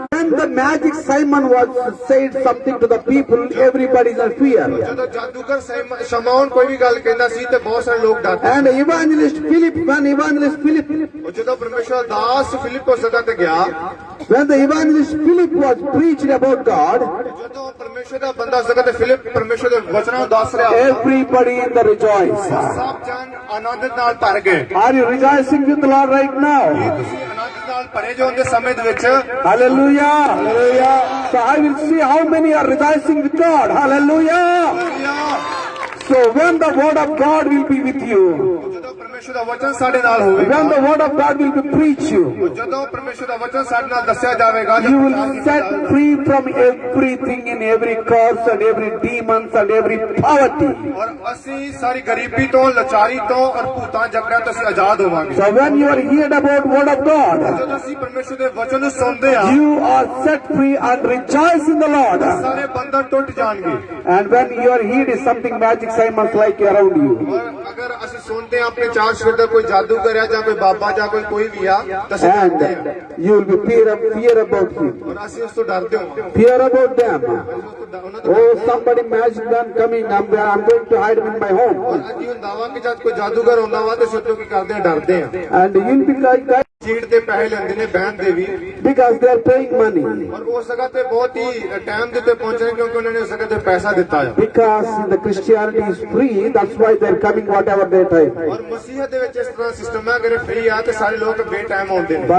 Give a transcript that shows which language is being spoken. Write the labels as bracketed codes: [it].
[en] When the magic Simon was said something to the people, everybody is in fear. [pa] ਜਦੋਂ ਜਾਦੂਗਰ ਸ਼ਮਾਉਨ ਕੋਈ ਵੀ ਗੱਲ ਕਹਿੰਦਾ ਸੀ ਤੇ ਬਹੁਤ ਸਾਰੇ ਲੋਕ ਡਰਦੇ [en] And evangelist Philip, when evangelist Philip, [pa] ਉਹ ਜਦੋਂ ਪਰਮੇਸ਼ਵਰ ਦਾਸ ਫਿਲਿਪ ਉਸ ਜਗ੍ਹਾ ਤੇ ਗਿਆ [en] when the evangelist Philip was preaching about God, [pa] ਜਦੋਂ ਪਰਮੇਸ਼ਵਰ ਦਾ ਬੰਦਾ ਉਸ ਜਗ੍ਹਾ ਤੇ ਫਿਲਿਪ ਪਰਮੇਸ਼ਵਰ ਦੇ ਵਚਨਾਂ ਨੂੰ ਦੱਸ ਰਿਹਾ [en] everybody in the rejoice. [pa] ਸਭ ਜਨ ਆਨੰਦ ਨਾਲ ਭਰ ਗਏ [en] Are you rejoicing with the Lord right now? [pa] ਤੁਸੀਂ ਆਨੰਦ ਨਾਲ ਭਰੇ ਜੋ ਉਹਦੇ ਸਮੇਂ ਦੇ ਵਿੱਚ [en] Hallelujah. Hallelujah. So I will see how many are rejoicing with God. Hallelujah. So when the word of God will be with you, [pa] ਜਦੋਂ ਪਰਮੇਸ਼ਵਰ ਦਾ ਵਚਨ ਸਾਡੇ ਨਾਲ ਹੋਵੇਗਾ [en] when the word of God will be preached you, [pa] ਜਦੋਂ ਪਰਮੇਸ਼ਵਰ ਦਾ ਵਚਨ ਸਾਡੇ ਨਾਲ ਦੱਸਿਆ ਜਾਵੇਗਾ [en] you will set free from everything in every curse and every demons and every poverty. [pa] ਔਰ ਅਸੀਂ ਸਾਰੀ ਗਰੀਬੀ ਤੋਂ ਲਾਚਾਰੀ ਤੋਂ ਔਰ ਭੂਤਾਂ ਜਕੜਿਆਂ ਤੋਂ ਅਸੀਂ ਆਜ਼ਾਦ ਹੋਵਾਂਗੇ [en] So when you are heard about word of God, [pa] ਜਦੋਂ ਅਸੀਂ ਪਰਮੇਸ਼ਵਰ ਦੇ ਵਚਨ ਨੂੰ ਸੁਣਦੇ ਹਾਂ [en] you are set free and rejoice in the Lord. [pa] ਸਾਰੇ ਬੰਧਨ ਟੁੱਟ ਜਾਣਗੇ [en] And when you are heard is something magic Simons like around you. [pa] ਔਰ ਅਗਰ ਅਸੀਂ ਸੁਣਦੇ ਹਾਂ ਆਪਣੇ ਚਾਰ ਸਵੇਰ ਦਾ ਕੋਈ ਜਾਦੂ ਕਰਿਆ ਜਾਂ ਕੋਈ ਬਾਬਾ ਜਾਂ ਕੋਈ ਵੀ ਆ ਤਾਂ ਅਸੀਂ [en] And [pa] ਡਰਦੇ ਹਾਂ [en] you will be fear about him. [pa] ਔਰ ਅਸੀਂ ਉਸ ਤੋਂ ਡਰਦੇ ਹਾਂ [en] Fear about them. [pa] ਉਹਨਾਂ ਤੋਂ [en] Oh, somebody magic man coming. I'm going to hide him in my home. [pa] ਅੱਜ ਹੁੰਦਾ ਵਾ ਕਿ ਜਦ ਕੋਈ ਜਾਦੂਗਰ ਹੁੰਦਾ ਵਾ ਤੇ ਸੋਚੋ ਕੀ ਕਰਦੇ ਆ ਡਰਦੇ ਆ [en] And you'll be like that [pa] cheat ਦੇ ਪੈਸੇ ਲੈਂਦੇ ਨੇ ਬਹਿਣ ਦੇ ਵੀ [en] because they are paying money. [pa] ਔਰ ਉਸ ਜਗ੍ਹਾ ਤੇ ਬਹੁਤ ਹੀ ਟਾਈਮ ਦੇ ਉੱਤੇ ਪਹੁੰਚਣੇ ਕਿਉਂਕਿ ਉਹਨਾਂ ਨੇ ਉਸ ਜਗ੍ਹਾ ਤੇ ਪੈਸਾ ਦਿੱਤਾ ਆ [en] Because the Christianity is free, that's why they are coming whatever they time. [pa] ਔਰ ਮਸੀਹਤ ਦੇ ਵਿੱਚ ਇਸ ਤਰ੍ਹਾਂ ਸਿਸਟਮ ਹੈ ਅਗਰ ਫ੍ਰੀ ਆ ਤੇ ਸਾਰੇ ਲੋਕ ਬੇ ਟਾਈਮ ਆਉਂਦੇ ਨੇ